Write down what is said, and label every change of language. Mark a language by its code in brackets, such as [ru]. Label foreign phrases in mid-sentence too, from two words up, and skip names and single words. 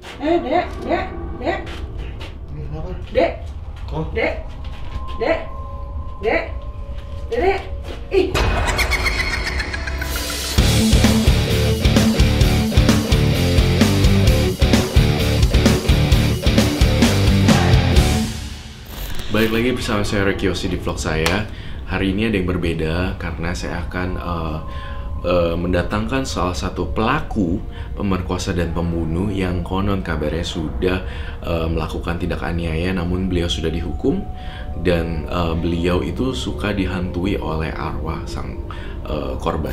[id] Dek, dek, dek, Ini kenapa? dek, Oh, dek, dek, dek, dek, ih. Balik lagi bersama saya Rekiosi di vlog saya. Hari ini ada yang berbeda karena saya akan mendatangkan salah satu pelaku pemerkosa dan pembunuh yang konon kabarnya sudah melakukan tindak aniaya, namun beliau sudah dihukum dan beliau itu suka dihantui oleh arwah sang korban.